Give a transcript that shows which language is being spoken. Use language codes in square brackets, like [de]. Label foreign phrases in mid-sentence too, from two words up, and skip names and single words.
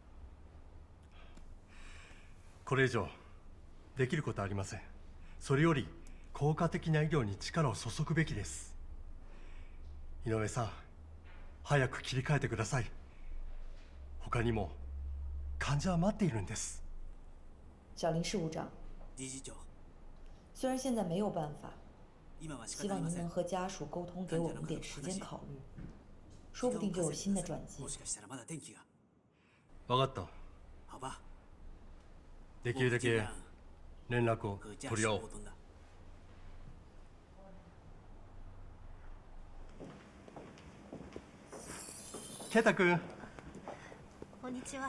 [ja] これ以上できることはありません。それより効果的な医療に力を注ぐべきです。井上さん、早く切り替えてください。他にも患者は待っているんです。 [zh] 小林事务长，虽然现在没有办法，希望您能和家属沟通，给我们点时间考虑，说不定就有新的转机。 [ja] 分かった。できるだけ連絡を取り合おう。圭太君。こんにちは。